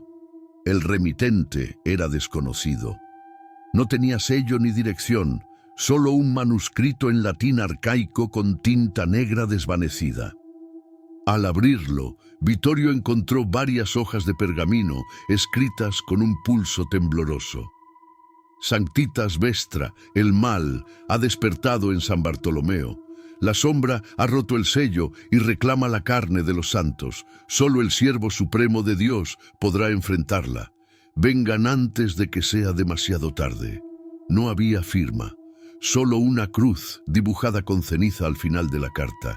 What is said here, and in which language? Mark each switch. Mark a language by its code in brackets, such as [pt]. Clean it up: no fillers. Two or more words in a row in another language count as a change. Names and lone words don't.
[es] El remitente era desconocido. No tenía sello ni dirección, solo un manuscrito en latín arcaico con tinta negra desvanecida. Al abrirlo, Vittorio encontró varias hojas de pergamino escritas con un pulso tembloroso. [la] Sanctitas Vestra, [es] el mal, ha despertado en San Bartolomeo. La sombra ha roto el sello y reclama la carne de los santos. Solo el siervo supremo de Dios podrá enfrentarla. Vengan antes de que sea demasiado tarde. No había firma, solo una cruz dibujada con ceniza al final de la carta.